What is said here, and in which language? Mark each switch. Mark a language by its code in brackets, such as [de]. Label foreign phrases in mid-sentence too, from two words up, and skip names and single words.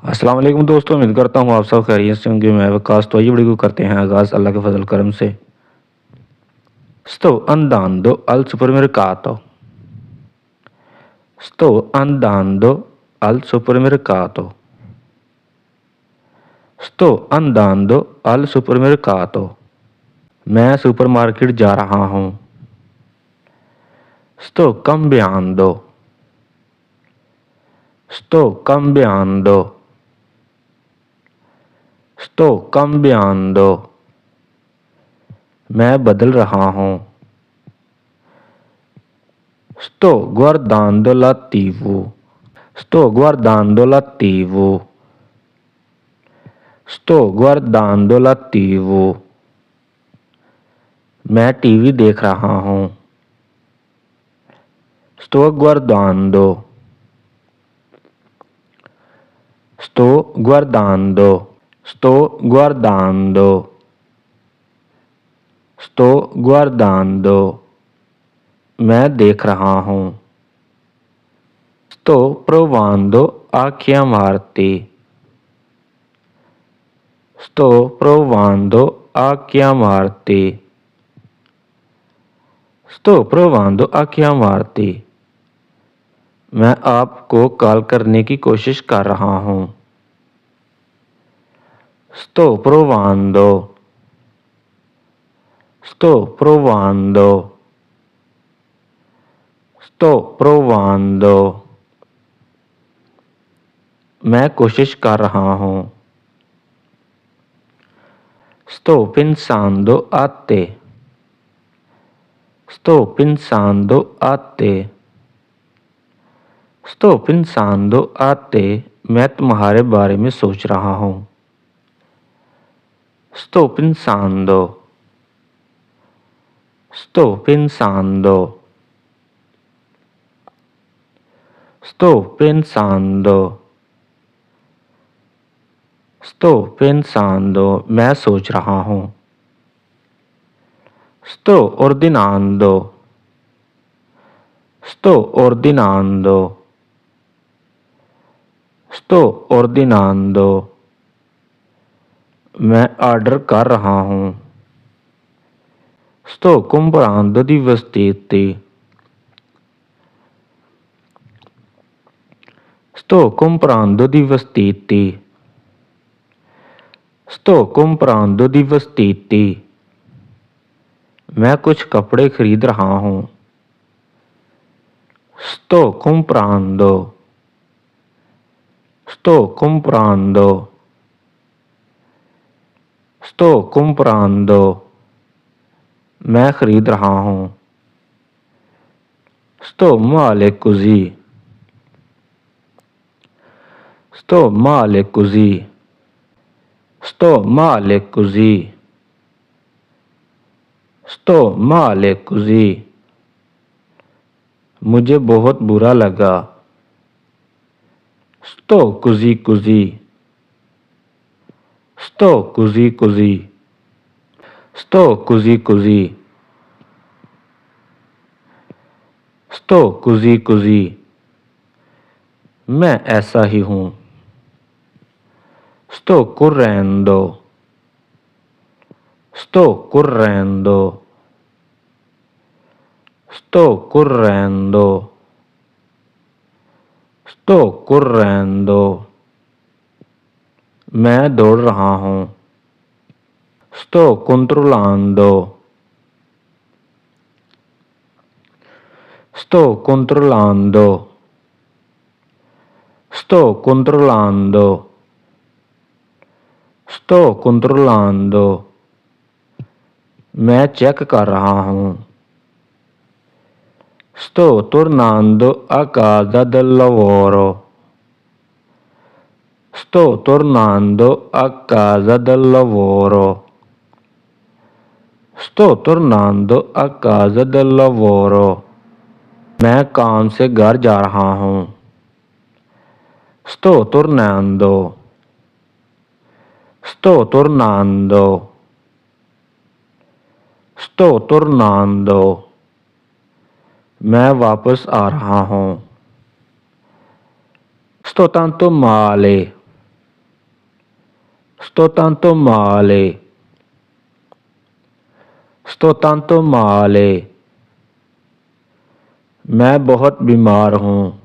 [ur] السلام علیکم دوستوں، امید کرتا ہوں آپ سب خیریت سے ہوں گے. میں وقاص. تو آئیے ویڈیو کو کرتے ہیں آغاز اللہ کے فضل کرم سے. [it] Sto andando al supermercato. Sto andando al supermercato. Sto andando al supermercato. [ur] میں سپرمارکیٹ جا رہا ہوں. [it] Sto cambiando. Sto cambiando. Sto cambiando. [ur] میں بدل رہا ہوں. [it] Sto guardando la TV. Sto guardando la TV. Sto guardando la TV. [ur] میں ٹی وی دیکھ رہا ہوں. [it] Sto guardando. Sto guardando. Sto guardando. Sto guardando. [ur] میں دیکھ رہا ہوں. [it] Sto provando a chiamarti. Sto provando a chiamarti. Sto provando a chiamarti. [ur] میں آپ کو کال کرنے کی کوشش کر رہا ہوں. [it] Sto provando. Sto provando. Sto provando. [ur] میں کوشش کر رہا ہوں. [it] Sto pensando a te. Sto pensando a te. Sto pensando a te. [ur] میں تمہارے بارے میں سوچ رہا ہوں. [it] Sto pensando. Sto pensando. Sto pensando. Sto pensando. [ur] میں سوچ رہا ہوں. [it] Sto ordinando. Sto ordinando. Sto ordinando. [ur] میں آرڈر کر رہا ہوں. [it] Sto comprando di vestiti. Sto comprando di vestiti. Sto comprando di vestiti. [ur] میں کچھ کپڑے خرید رہا ہوں. [it] Sto comprando. Sto comprando. Sto comprando. [ur] میں خرید رہا ہوں. [it] Sto male così. Sto male così. Sto male così. Sto male così. [ur] مجھے بہت برا لگا. [it] Sto così così. Sto così così. Sto così così. Sto così così. [ur] میں ایسا ہی ہوں. [it] Sto correndo. Sto correndo. Sto correndo. Sto correndo. [ur] میں دوڑ رہا ہوں. [it] Sto controllando. Sto controllando. Sto controllando. Sto controllando. [ur] میں چیک کر رہا ہوں. [it] Sto tornando a casa dal lavoro. Sto tornando a casa dal lavoro. Sto tornando a casa dal lavoro. [ur] میں کام سے گھر جا رہا ہوں. [it] Sto tornando. Sto tornando. Sto tornando. [ur] میں واپس آ رہا ہوں. [it] Sto tanto male. Sto tanto male. Sto tanto male. [ur] میں بہت بیمار ہوں.